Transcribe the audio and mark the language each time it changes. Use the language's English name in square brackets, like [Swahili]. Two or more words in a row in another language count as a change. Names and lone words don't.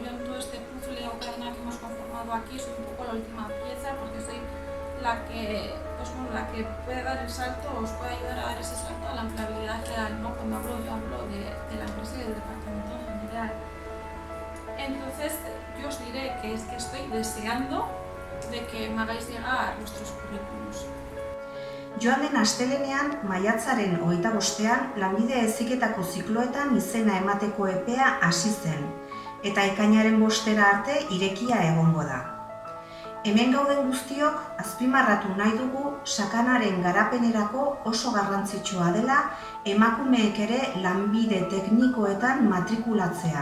[Spanish] Yo en todo este puzzle o cadena que hemos conformado aquí soy un poco la última pieza, porque soy la que puede dar el salto, o os puede ayudar a dar ese salto a la empleabilidad real, ¿no? Cuando yo hablo de la empresa y del departamento en general. Entonces, yo os diré que es que estoy deseando de que me hagáis llegar vuestros currículums. [Basque] Joan den astelehenean, maiatzaren 25ean, Lanbide Heziketako zikloetan izena emateko epea hasi zen, eta ekainaren 5 arte irekia egongo da. Hemen gauden guztiok azpimarratu nahi dugu sakanaren garapenerako oso garrantzitsua dela emakumeek ere lanbide teknikoetan matrikulatzea.